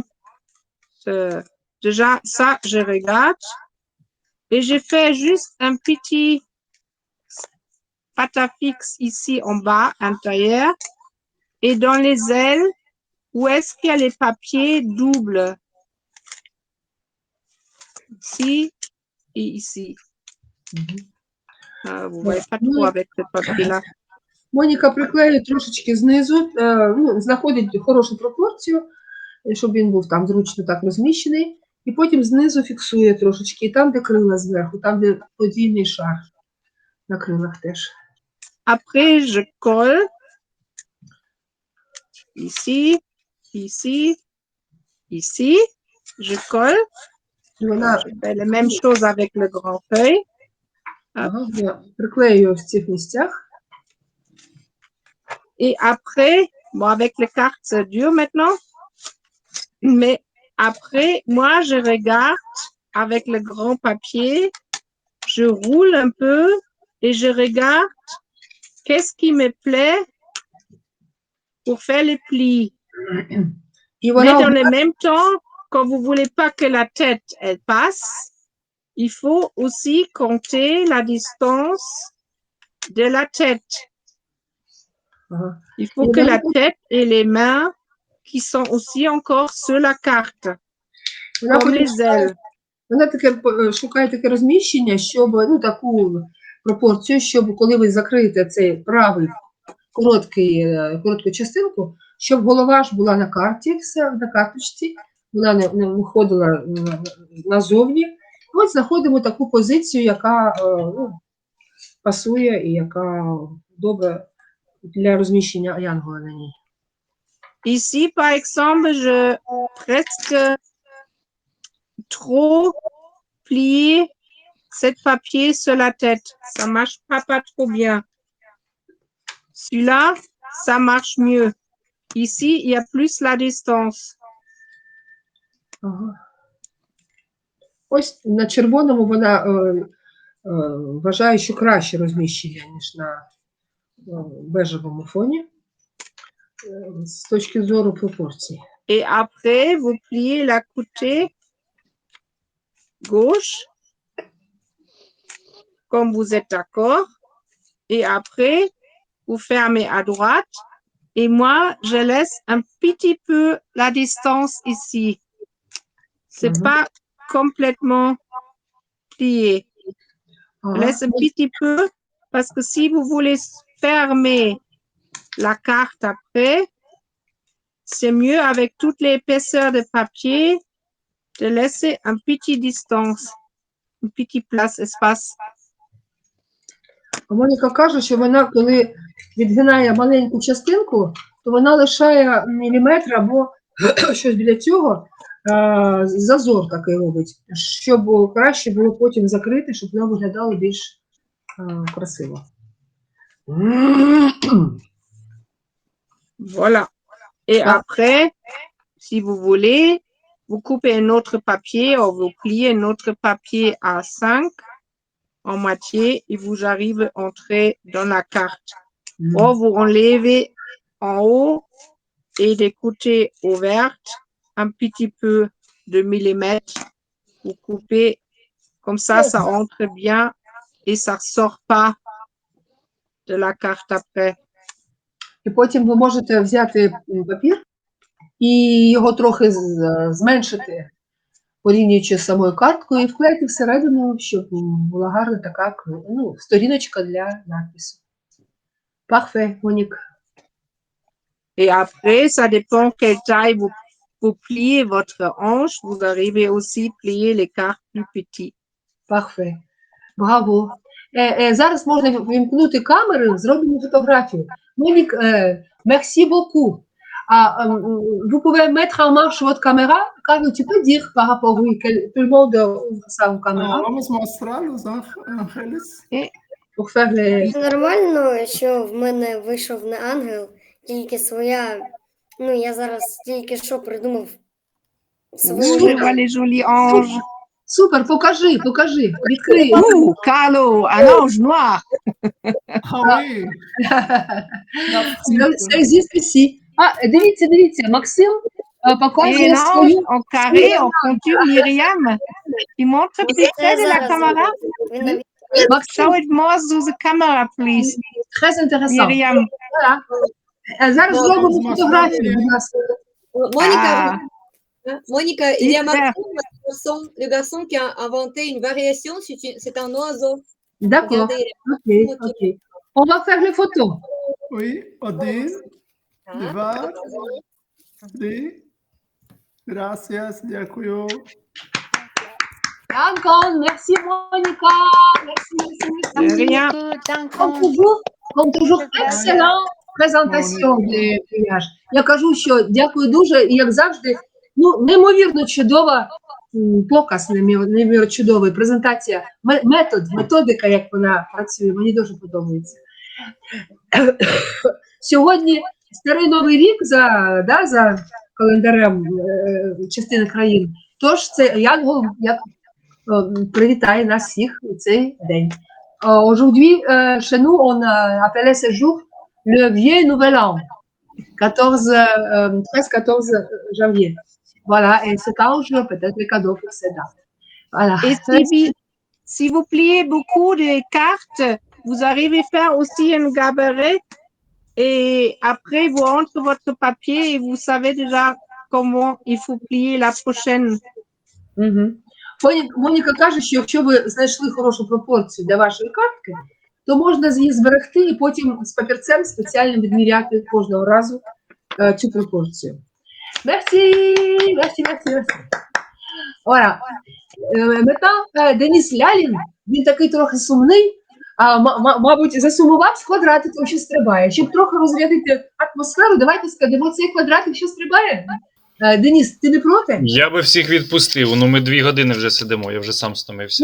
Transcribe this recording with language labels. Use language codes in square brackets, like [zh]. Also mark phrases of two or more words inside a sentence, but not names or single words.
[fr] Déjà, ça, je regarde et je fais juste un petit patafix ici en bas, intérieur. Et dans les ailes, où est-ce qu'il y a les papiers doubles? Ici et ici. Vous voyez pas trop avec ce papier-là. [uk] Моніка приклеює трошечки знизу, знаходить хорошу пропорцію, щоб він був там зручно так розміщений, і потім знизу фіксує трошечки, і там, де крила зверху, там, де подвійний шар на крилах теж. [fr] Après, je colle ici, ici, ici. Je colle. [uk] Вона [fr] Je fais la même chose avec le grand feuille. [uk] приклеює в цих місцях. [fr] Et après, bon, avec les cartes, c'est dur maintenant. Mais après, moi, je regarde avec le grand papier, je roule un peu et je regarde qu'est-ce qui me plaît pour faire les plis. [uk] І [fr] Mais [uk] вона [fr] dans le même temps, quand vous voulez pas que la tête, elle passe, il faut aussi compter la distance de la tête. Il faut que la tête et les mains qui sont aussi encore sur la carte, comme les ailes. [uk] Вона таке шукає таке розміщення, щоб таку пропорцію, щоб коли ви закриєте цей правий коротку частинку, щоб голова ж була на карті, все на карточці, вона не виходила назовні. От знаходимо таку позицію, яка пасує і яка добра для розміщення янгола на ній. [fr] Ici, par exemple, je presque trop plié cette papier sur la tête. Ça marche pas trop bien. Celui-là, ça marche mieux. Ici, il y a plus la distance. [uk] Ага. Ось на червоному вона вважає, що краще розміщення, ніж на бежевому фоні з точки зору пропорцій. [fr] Et après, vous pliez la côté gauche. comme vous êtes d'accord. Et après, vous fermez à droite. Et moi, je laisse un petit peu la distance ici. C'est Mhm. pas complètement plié. Je laisse un petit peu parce que si vous voulez fermer la carte après, c'est mieux avec toute l'épaisseur de papier de laisser un petit distance, une petite place, espace. [uk] Моніка каже, що вона, коли відгинає маленьку частинку, то вона лишає міліметр або щось біля цього, зазор такий робить, щоб краще було потім закрити, щоб воно виглядало більш красиво. [fr] Voilà. Et Ah. après, si vous voulez, vous coupez un autre papier ou vous pliez un autre papier à 5 en moitié et vous arrivez à entrer dans la carte. Ou vous enlevez en haut et des côtés ouverts un petit peu de millimètre. Vous coupez comme ça entre bien et ça sort pas de la carte après. [uk] І потім ви можете взяти папір і його трохи зменшити, порівнюючи з самою карткою, і вклеїти всередину, щоб була гарна така сторіночка для надпису. [fr] Parfait, Monique. Et après, ça dépend quelle taille vous pliez votre hanche. Vous arrivez aussi à plier les cartes plus petites. Parfait. [uk] Браво. Зараз можна вимкнути камеру, зробимо фотографію. [fr] Monique, merci beaucoup. Vous pouvez mettre en marche votre caméra? Carlo, tu peux dire par rapport, oui, que tout le monde ouvre ça en caméra [es] Vamos mostrar Los Ángeles. [fr] pour faire les... [uk] Нормально, що в мене вийшов не ангел, тільки своя. Ну, я зараз тільки що придумав [fr] Oui, je vois les jolis anges. [uk] Супер, покажи, відкрий. [fr] Ouh, Carlo, un ange noir. Ah oui. Ça existe ici. [uk] Дивіться, Максим [fr] Et [uk] показує [fr] l'ange [uk] свою... [fr] en carré, en pointure, Myriam. Il montre plus près de la caméra. [uk] Максим, [en] Show it more to the camera, please. [fr] très intéressant. Myriam. Voilà. [uk] Зараз зробимо фотографію, будь ласка. [fr] Monica, il y a Super. Maxime, le garçon qui a inventé une variation, c'est un oiseau. D'accord. Ok. On va faire les photos. Oui, Odile, [uk] Два, Три. Gracias, дякую. [fr] D'accord, merci Monica. Merci. De rien. Comme toujours, excellent [uk] презентація для пляж. Я кажу, що дякую дуже, і як завжди, неймовірно чудова показ, неймовірно чудовий, презентація, методика, як вона працює, мені дуже подобається. Сьогодні Старий Новий рік за календарем частини країн, тож це Янгол привітає нас всіх у цей день. [fr] Aujourd'hui, chez nous, on a appelé ce jour le vieux nouvel an, 13-14 janvier. Voilà, et cet ange peut-être le cadeau pour cette date. Voilà. Et si vous pliez beaucoup de cartes, vous arrivez à faire aussi un gabarit et après vous rentrez votre papier et vous savez déjà comment il faut plier la prochaine. [uk] Моніка каже, що якщо ви знайшли хорошу пропорцію для вашої картки, то можна її зберегти і потім з папірцем спеціально відміряти кожного разу цю пропорцію. [fr] Merci. Voilà. Maintenant, [uk] Денис Лялін, він такий трохи сумний, мабуть, засумував з квадратиком, що стрибає. Щоб трохи розрядити атмосферу, давайте скажемо, цей квадратик, що стрибає. Денис, ти не проти? Я би всіх відпустив, ми 2 години вже сидимо, я вже сам стомився.